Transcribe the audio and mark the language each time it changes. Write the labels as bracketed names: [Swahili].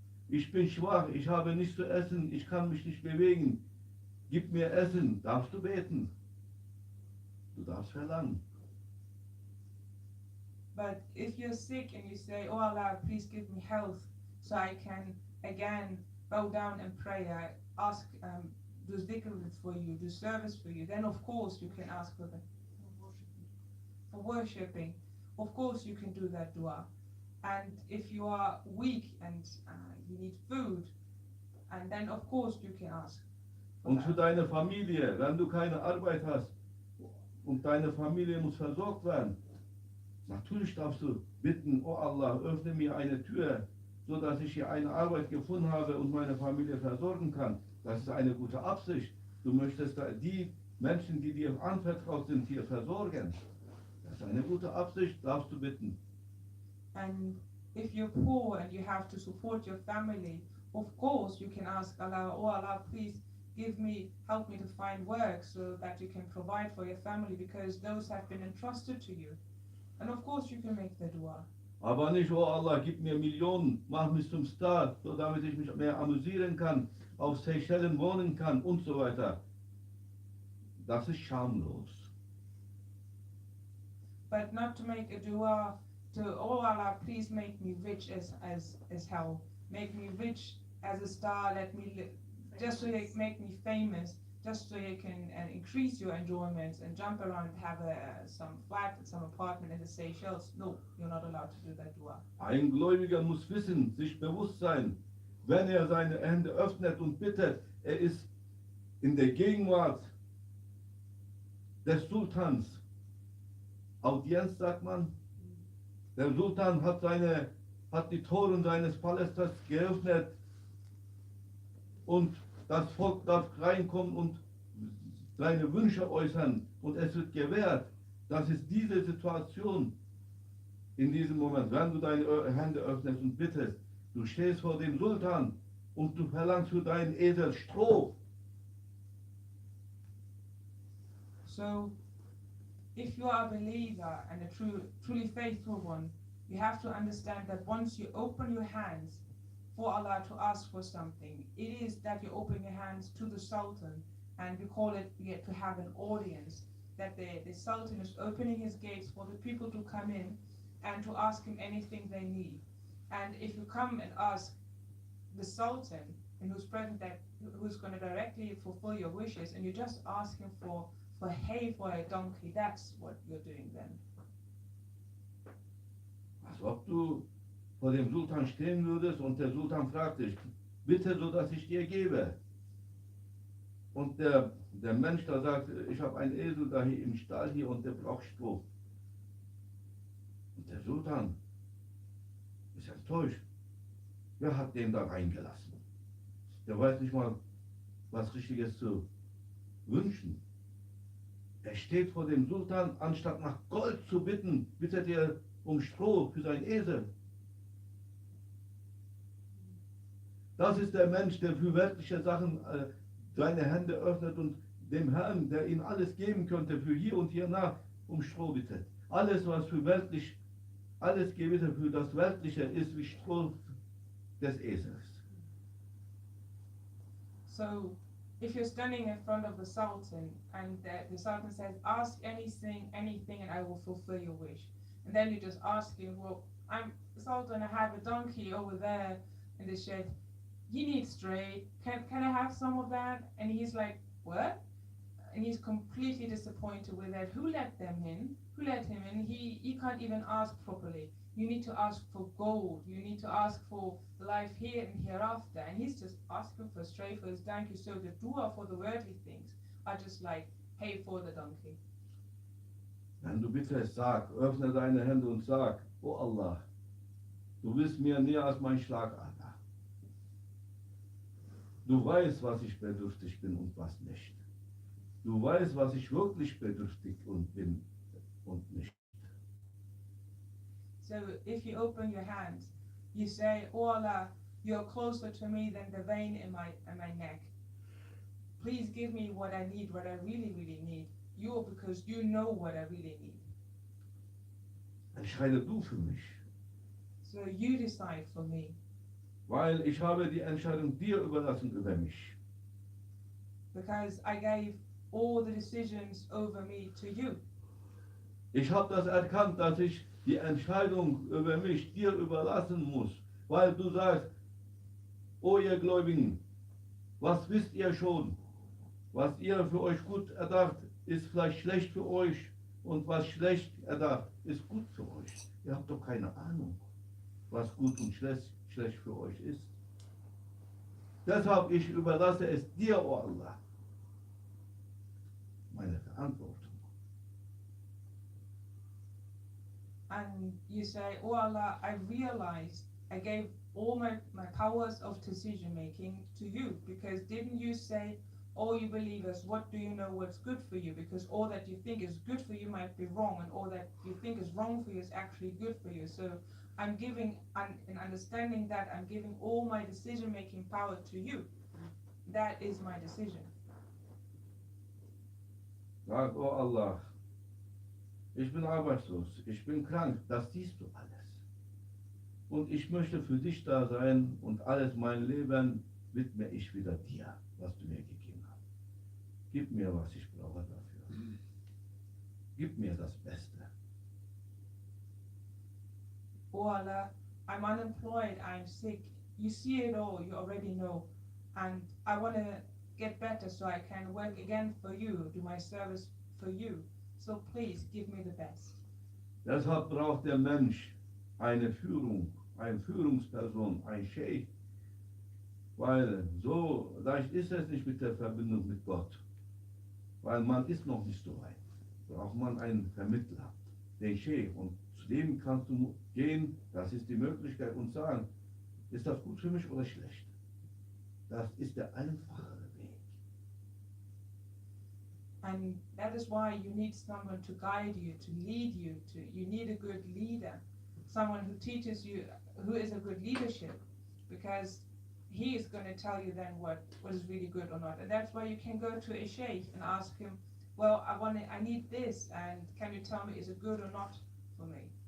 [German] Ich bin schwach, ich habe nichts zu essen, ich kann mich nicht bewegen. Gib mir Essen, darfst du beten. Du darfst verlangen. [English] But if you're sick and you say, oh Allah, please give me health so I can again bow down and pray, ask, do zikr for you, do service for you, then of course you can ask for worshipping. Of course you can do that dua. And if you are weak and you need food, and then of course you can ask. [German] Und für deine Familie, wenn du keine Arbeit hast und deine Familie muss versorgt werden, natürlich darfst du bitten, oh Allah, öffne mir eine Tür, so dass ich hier eine Arbeit gefunden habe und meine Familie versorgen kann. Das ist eine gute Absicht. Du möchtest die Menschen, die dir anvertraut sind, hier versorgen. Das ist eine gute Absicht, darfst du bitten. [English] And if you're poor and you have to support your family, of course you can ask Allah, oh Allah, please help me to find work so that you can provide for your family, because those have been entrusted to you. And of course you can make the dua. [German] Aber nicht, oh Allah, gib mir Millionen, mach mich zum Star, so damit ich mich mehr amüsieren kann, auf Seychellen wohnen kann und so weiter. Das ist schamlos. [English] But not to make a dua to, oh Allah, please make me rich as hell. Make me rich as a star, just so you make me famous, just so you can increase your enjoyments and jump around and have some flat, some apartment in the Seychelles. No, you're not allowed to do that dua. [German] Ein Gläubiger muss wissen, sich bewusst sein, wenn er seine Hände öffnet und bittet, er ist in der Gegenwart des Sultans. Audienz, sagt man. Der Sultan hat die Toren seines Palastes geöffnet und das Volk darf reinkommen und seine Wünsche äußern und es wird gewährt. Das ist diese Situation in diesem Moment, wenn du deine Hände öffnest und bittest. Du stehst vor dem Sultan und du verlangst für deinen Esel Stroh. [English] So, if you are a believer and a truly faithful one, you have to understand that once you open your hands for Allah to ask for something, it is that you open your hands to the Sultan, and we call it, you get to have an audience. that the Sultan is opening his gates for the people to come in and to ask him anything they need. And if you come and ask the Sultan, and who's present, that who's going to directly fulfill your wishes, and you just ask him for hay for a donkey, that's what you're doing then. [German] Als ob du vor dem Sultan stehen würdest und der Sultan fragt dich, bitte, so dass ich dir gebe. Und der Mensch da sagt, ich habe einen Esel da hier im Stall hier und der braucht Stroh. Und der Sultan ist enttäuscht. Wer hat den da reingelassen? Der weiß nicht mal, was Richtiges zu wünschen. Er steht vor dem Sultan, anstatt nach Gold zu bitten, bittet er um Stroh für seinen Esel. Das ist der Mensch, der für weltliche Sachen seine Hände öffnet und dem Herrn, der ihm alles geben könnte, für hier und hiernach um Stroh bittet. Alles, was für weltlich, alles Gebete für das Weltliche ist wie Stroh des Esels. [English] So, if you're standing in front of the Sultan and the Sultan says, ask anything and I will fulfill your wish. And then you just ask him, well, I'm Sultan, I have a donkey over there in the shed. You need straight. Can I have some of that? And he's like, what? And he's completely disappointed with that. Who let them in? Who let him in? He can't even ask properly. You need to ask for gold. You need to ask for life here and hereafter. And he's just asking for straight for his donkey. So the dua for the worldly things are just like, hey, for the donkey. [German] Wenn du bittest, sag, öffne deine Hände und sag, oh Allah, du bist mir näher als mein Schlagader. Du weißt, was ich bedürftig bin und was nicht. Du weißt, was ich wirklich bedürftig und bin und nicht. [English] So if you open your hands, you say, oh Allah, you're closer to me than the vein in my neck. Please give me what I need, what I really, really need. Because you know what I really need. [German] Entscheide du für mich. [English] So you decide for me. [German] Weil ich habe die Entscheidung dir überlassen über mich. [English] Because I gave all the decisions over me to you. [German] Ich habe das erkannt, dass ich die Entscheidung über mich dir überlassen muss. Weil du sagst, oh ihr Gläubigen, was wisst ihr schon? Was ihr für euch gut erdacht, ist vielleicht schlecht für euch. Und was schlecht erdacht, ist gut für euch. Ihr habt doch keine Ahnung, was gut und schlecht für euch ist. Deshalb ich überlasse es dir, oh Allah. Meine Verantwortung. [English] And you say, oh Allah, I realized I gave all my powers of decision making to you. Because didn't you say, all you believers, what do you know what's good for you? Because all that you think is good for you might be wrong, and all that you think is wrong for you is actually good for you. So I'm giving, in understanding that, I'm giving all my decision-making power to you. That is my decision. [German] Sag, oh Allah, ich bin arbeitslos, ich bin krank, das siehst du alles. Und ich möchte für dich da sein und alles mein Leben widme ich wieder dir, was du mir gegeben hast. Gib mir, was ich brauche dafür. Gib mir das Beste. [English] Oh Allah, I'm unemployed, I'm sick. You see it all, you already know. And I want to get better so I can work again for you, do my service for you. So please, give me the best. [German] Deshalb braucht der Mensch eine Führung, eine Führungsperson, ein Sheikh. Weil so leicht ist es nicht mit der Verbindung mit Gott. Weil man ist noch nicht so weit. Braucht man einen Vermittler, den Sheikh. Und zu dem kannst du gehen, das ist die Möglichkeit, und sagen, ist das gut für mich oder schlecht? Das ist der einfachere Weg. [English] And that is why you need someone to guide you, to lead you. You need a good leader, someone who teaches you, who is a good leadership, because he is going to tell you then what is really good or not. And that's why you can go to a sheikh and ask him, well, I need this, and can you tell me, is it good or not for me?